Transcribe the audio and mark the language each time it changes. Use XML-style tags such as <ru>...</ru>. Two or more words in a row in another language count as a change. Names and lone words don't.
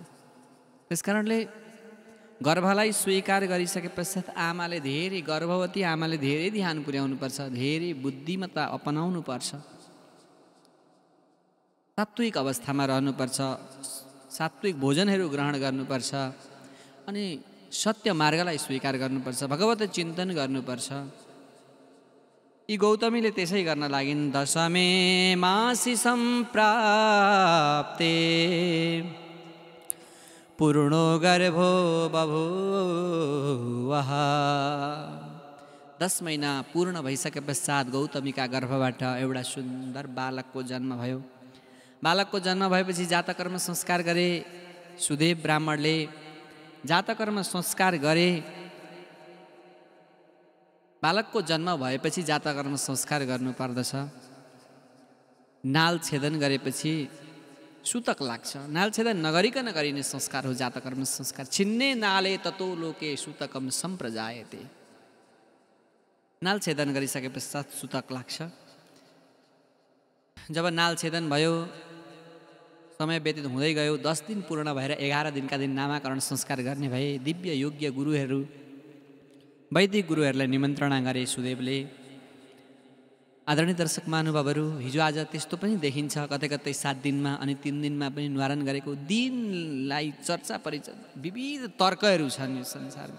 <ne>त्यसकारणले गर्भलाई स्वीकार गरिसके पश्चात आमाले धेरै, गर्भवती आमाले धेरै ध्यान पुर्याउनुपर्छ, धेरै बुद्धिमत्ता अपनाउनुपर्छ, सात्विक अवस्थामा रहनुपर्छ, सात्विक भोजनहरू ग्रहण गर्नुपर्छ। अनि सत्य मार्गलाई स्वीकार गर्नुपर्छ, भगवत चिन्तन गर्नुपर्छ। यी गौतमीले त्यसै गर्न लागिन्।</ne> <sa>दशमे मासी सम्प्राप्ते पूर्णो गर्भो बभूवः।</sa> <ne>10 महिना पूर्ण भइसके पश्चात गौतमीका गर्भबाट एउटा सुन्दर बालकको जन्म भयो। बालकको जन्म भएपछि जातकर्म संस्कार गरे सुदेव ब्राह्मणले। जातकर्म संस्कार गरे। बालकको जन्म भएपछि जातकर्म संस्कार गर्नुपर्दछ। नाल छेदन गरेपछि सुतक लाग्छ। नाल छेदन नगरिकन गरिने संस्कार हो जातकर्म संस्कार।</ne> <sa>छिन्ने नाले ततो लोके सुतकम सम्प्रजायते।</sa> <ne>नाल छेदन गरिसके पश्चात सुतक लाग्छ। जब नाल छेदन भयो, समय व्यतीत हुँदै गयो, 10 दिन पूर्ण भएर 11 दिनका दिन नामाकरण संस्कार गर्ने भए। दिव्य योग्य गुरुहरू, वैदिक गुरुहरूलाई निमन्त्रणा गरे सुदेवले। आदरणीय दर्शक महानुभावहरू, हिजो आज त्यस्तो पनि देखिन्छ, कतै कतै 7 दिनमा अनि 3 दिनमा पनि निवारण गरेको दिनलाई चर्चा परिचय विविध तर्कहरू छन् यो संसारमा।</ne>